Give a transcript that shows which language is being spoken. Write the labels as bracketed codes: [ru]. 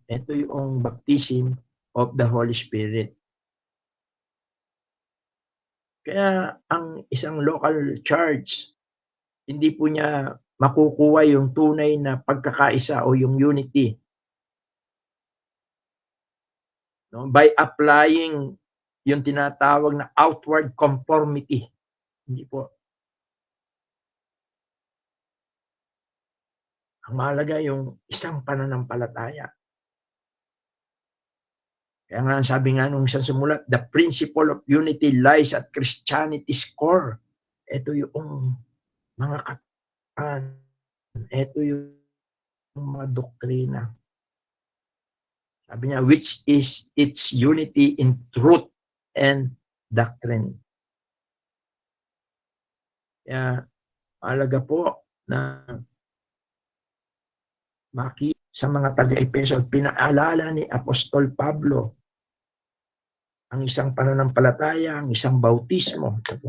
[tl] Ito yung [en] baptism of the Holy Spirit. [tl] Kaya ang isang local church, hindi po niya makukuha yung tunay na pagkakaisa o yung unity. No? [en] By applying [tl] yung tinatawag na [en] outward conformity. [tl] Hindi po. Ang mahalaga yung isang pananampalataya. Kaya nga sabi nga nung isang sumulat, [en] the principle of unity lies at Christianity's core. [tl] Ito yung mga katan. Ito yung mga doktrina. Sabi niya, [en] which is its unity in truth and doctrine. [tl] Kaya mahalaga po na makita sa mga taga-Efeso, pinaalala ni Apostol Pablo ang isang pananampalataya, ang isang bautismo.